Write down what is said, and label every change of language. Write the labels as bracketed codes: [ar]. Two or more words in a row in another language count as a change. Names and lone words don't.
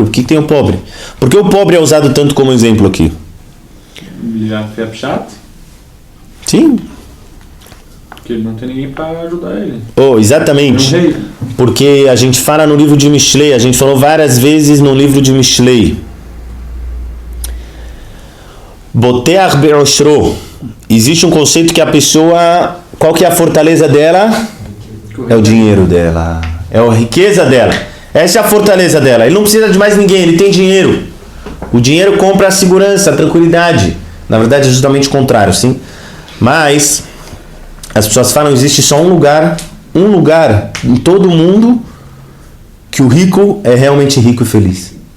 [pt] O que tem o pobre? Por que o pobre é usado tanto como exemplo aqui? Já foi chato? Sim. Porque ele não tem ninguém para ajudar ele. Oh, exatamente. É um rei. Porque a gente fala no livro de Mishlei, a gente falou várias vezes no livro de Mishlei. [he] בוטח בעשרו. [pt] Existe um conceito que a pessoa, qual que é a fortaleza dela? É o dinheiro dela, é a riqueza dela. Essa é a fortaleza dela. Ele não precisa de mais ninguém, ele tem dinheiro. O dinheiro compra a segurança, a tranquilidade. Na verdade é justamente o contrário, sim. Mas as pessoas falam, existe só um lugar em todo o mundo que o rico é realmente rico e feliz.